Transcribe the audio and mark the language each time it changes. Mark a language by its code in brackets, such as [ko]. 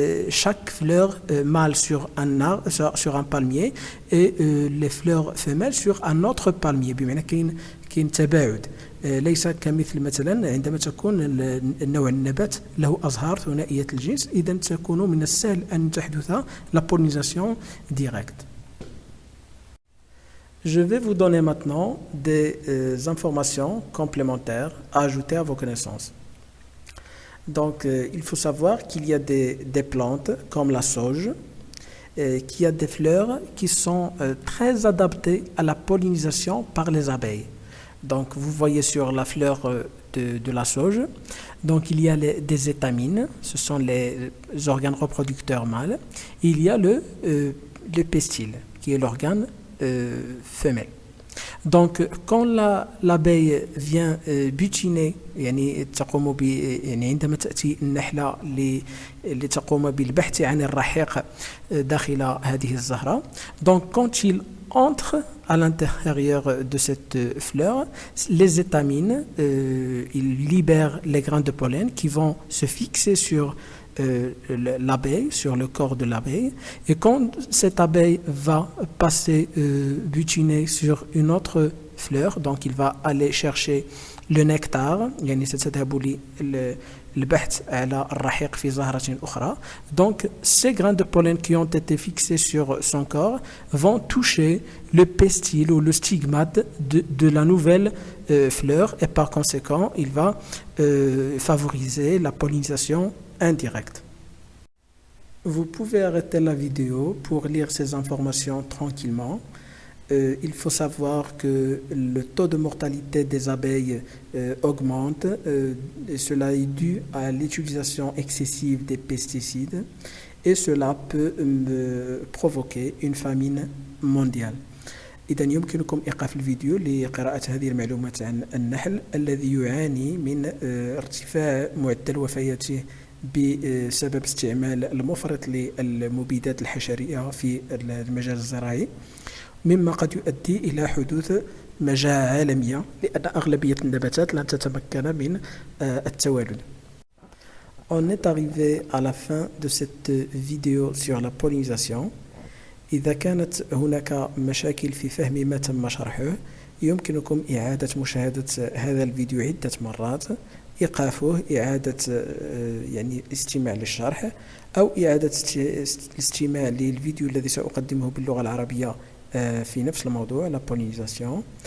[fr] chaque fleur mâle sur un palmier et les fleurs femelles sur un autre palmier، [ar] بمعنى كاين تباعد، ليس كمثل مثلا عندما تكون النوع النبات له أزهار ثنائية الجنس، إذا تكون من السهل أن تحدث la pollinisation directe. [fr] Je vais vous donner maintenant des informations complémentaires à ajouter à vos connaissances. Donc, il faut savoir qu'il y a des plantes comme la sauge, qui a des fleurs qui sont très adaptées à la pollinisation par les abeilles. Donc, vous voyez sur la fleur de la sauge, donc il y a des étamines, ce sont les organes reproducteurs mâles. Il y a le pistil, qui est l'organe femelle. Donc, quand l'abeille vient butiner، [ar] يعني تقوم يعني عندما تأتي النحلة لتقوم بالبحث عن الرحيق داخل هذه الزهرة، [fr] donc quand il entre à l'intérieur de cette fleur, les étamines, ils libèrent les grains de pollen qui vont se fixer sur l'abeille, sur le corps de l'abeille. Et quand cette abeille va passer butiner sur une autre fleur, donc il va aller chercher le nectar, [ar] يعني ستذهب للبحث على الرحيق في زهرة أخرى. [fr] Donc ces grains de pollen qui ont été fixés sur son corps vont toucher le pistil ou le stigmate de la nouvelle fleur, et par conséquent il va favoriser la pollinisation indirecte. Vous pouvez arrêter la vidéo pour lire ces informations tranquillement. Il faut savoir que le taux de mortalité des abeilles augmente, et cela est dû à l'utilisation excessive des pesticides, et cela peut provoquer une famine mondiale. [ar] إذا يمكنكم إيقاف الفيديو لقراءة هذه المعلومات عن النحل الذي يعاني من ارتفاع معدل وفياته بسبب استعمال المفرط للمبيدات الحشرية في المجال الزراعي، مما قد يؤدي إلى حدوث مجاعة عالمية لأن أغلبية النباتات لن تتمكن من التوالد. [fr] On est arrivé à la fin de cette vidéo sur la pollinisation. [ar] إذا كانت هناك مشاكل في فهم ما تم شرحه يمكنكم إعادة مشاهدة هذا الفيديو عدة مرات، إيقافه، إعادة يعني الاستماع للشرح، أو إعادة الاستماع للفيديو الذي سأقدمه باللغة العربية في نفس الموضوع la pollinisation.